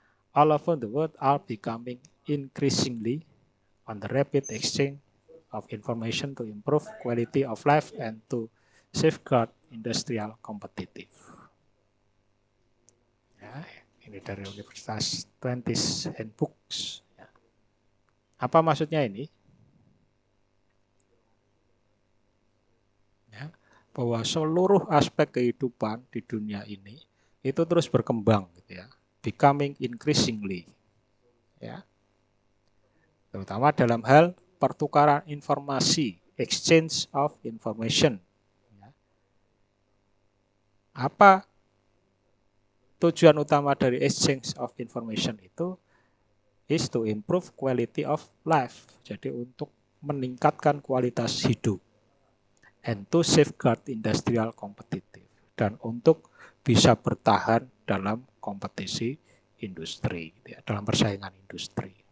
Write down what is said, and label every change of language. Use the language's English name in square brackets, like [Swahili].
[English] All over the world are becoming increasingly on the rapid exchange of information to improve quality of life and to safeguard industrial competitive. [Indonesian] Ya, ini dari Universitas 20th Handbooks. Ya. Apa maksudnya ini? Bahwa seluruh aspek kehidupan di dunia ini itu terus berkembang gitu ya, [English] becoming increasingly [Indonesian] ya. Terutama dalam hal pertukaran informasi, [English] exchange of information. [Indonesian] Apa tujuan utama dari [English] exchange of information [Indonesian] itu? [English] Is to improve quality of life. [Indonesian] Jadi untuk meningkatkan kualitas hidup. [English] And to safeguard industrial competitive. [Indonesian] Dan untuk bisa bertahan dalam kompetisi industri, ya, dalam persaingan industri.